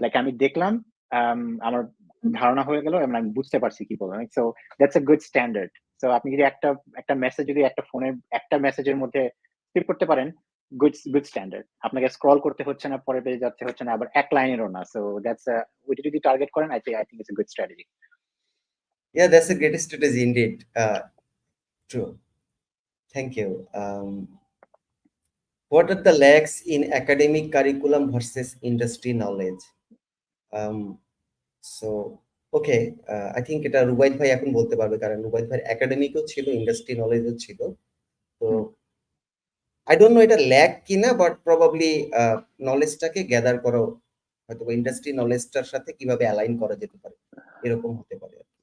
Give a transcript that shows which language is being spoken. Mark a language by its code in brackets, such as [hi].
[bn] Like আমি দেখলাম, আমার ধারণা হয়ে গেল এবং আমি বুঝতে পারছি কি বলবেন। [en] So that's a good standard. [bn] So আপনি যদি একটা মেসেজ যদি একটা ফোনের একটা মেসেজের মধ্যে স্কিপ করতে পারেন, গুড স্ট্যান্ডার্ড। আপনাকে স্ক্রল করতে হচ্ছে না, পরে পেয়ে যাচ্ছে হচ্ছে না, আবার এক লাইনেরও না। সো দ্যাটস ওইটা যদি টার্গেট করেন [en] I think it's a good strategy. Yeah, that's a great strategy indeed. True. Thank you. What are the lacks in academic curriculum versus industry knowledge? [bn] Um, so okay, [en] I think [bn] এটা রুবাইত ভাই এখন বলতে পারবে, কারণ রুবাইত ভাই একাডেমিকও ছিল, industry নলেজও ছিল। তো [en] I don't know [bn] এটা ল্যাক কিনা, বাট প্রবাবলি নলেজটাকে গ্যাদার করা হয়তো ইন্ডাস্ট্রি নলেজটার সাথে কিভাবে অ্যালাইন করা যেতে পারে, এরকম হতে পারে।